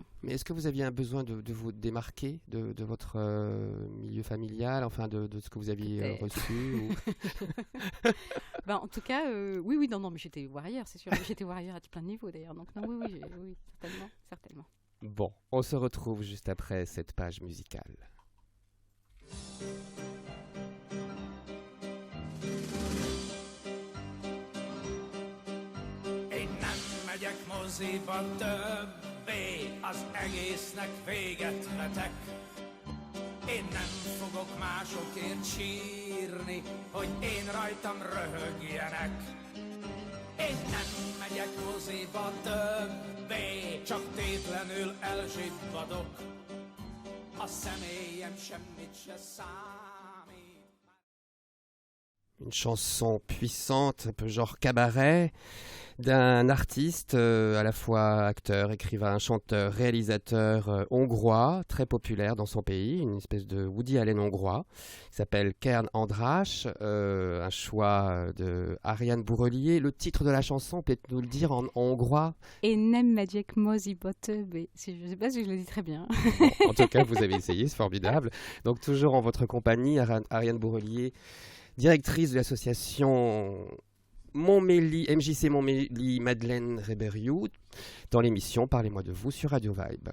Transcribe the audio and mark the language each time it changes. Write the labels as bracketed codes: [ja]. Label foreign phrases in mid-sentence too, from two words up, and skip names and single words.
[fr] Mais est-ce que vous aviez un besoin de vous démarquer de votre milieu familial, de ce que vous aviez reçu En tout cas, oui, non, mais j'étais warrior, c'est sûr. J'étais warrior à plein de niveaux d'ailleurs. Donc non, oui, certainement. Bon, on se retrouve juste après cette page musicale. [hu] Moziba többé, az egésznek véget vetek. Én nem fogok másokért sírni, hogy én rajtam röhögjenek. Én nem megyek moziba többé, csak tétlenül elzsibbadok. A személyem semmit se számít. [fr] Une chanson puissante, un peu genre cabaret, d'un artiste à la fois acteur, écrivain, chanteur, réalisateur hongrois, très populaire dans son pays, une espèce de Woody Allen hongrois, qui s'appelle Kern András, un choix de Ariane Bourrelier. Le titre de la chanson, peut-être nous le dire en hongrois? [hu] Et nem megyek moziba többé. [fr] Je ne sais pas si je le dis très bien. Bon, en tout cas, vous avez essayé, c'est formidable. Donc toujours en votre compagnie, Ariane Bourrelier, directrice de l'association MJC Montmélie Madeleine Reberiou, dans l'émission Parlez-moi de vous sur Radio Vibe.